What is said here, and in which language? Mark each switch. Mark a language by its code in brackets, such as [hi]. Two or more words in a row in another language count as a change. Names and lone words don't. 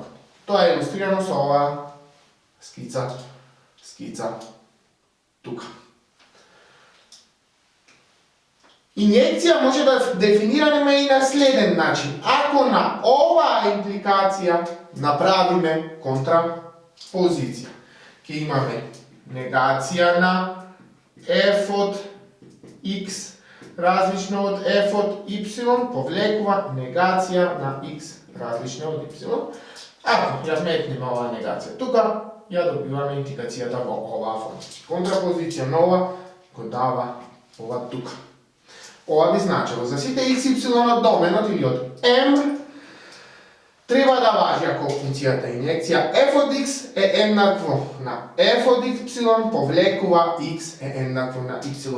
[mk] Тоа е илустрирано со оваа скица тука. Инјекција може да дефинираме и на следен начин. Ако на оваа импликација направиме контрапозиција, ќе имаме негација на f од x различно од f од y повлекува negacija na x различна од y. Ако ја метнеме оваа негација тука, ја добиваме индикацијата во оваа функција. Контрапозиција на ова го дава ова тука. Ова би значило за сите x, y од доменот или од m треба да важи ако функцијата инјекција f од x е еднакво на f од y повлекува x е еднакво на y.